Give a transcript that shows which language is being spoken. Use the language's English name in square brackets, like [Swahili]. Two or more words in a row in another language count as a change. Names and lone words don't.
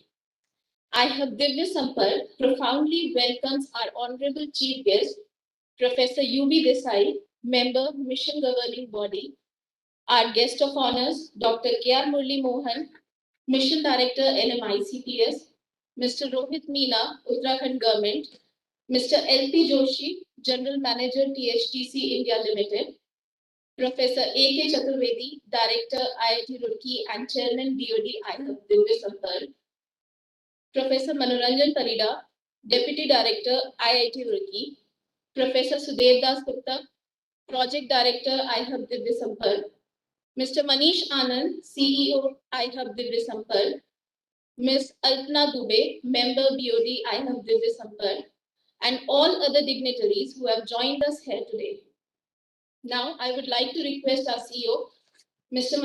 [English] iHUB DivyaSamaprk profoundly welcomes our honorable chief guest, Professor UB Desai, member, Mission Governing Body, our guest of honors, Dr. K.R. Murli Mohan, Mission Director, NM-ICPS, Mr. Rohit Meena, Uttarakhand Government, Mr. L.P. Joshi, General Manager, THDC India Limited, Professor A.K. Chaturvedi, Director, IIT Roorkee and Chairman, BOD, iHUB DivyaSamaprk, Professor Manoranjan Parida, Deputy Director, IIT Roorkee, Professor Sudhir Das Gupta, Project Director, iHUB DivyaSamaprk, Mr. Manish Anand, CEO, iHUB DivyaSamaprk, Ms. Alpna Dubey, Member BOD, iHUB DivyaSamaprk, and all other dignitaries who have joined us here today. Now, I would like to request our CEO, Mr.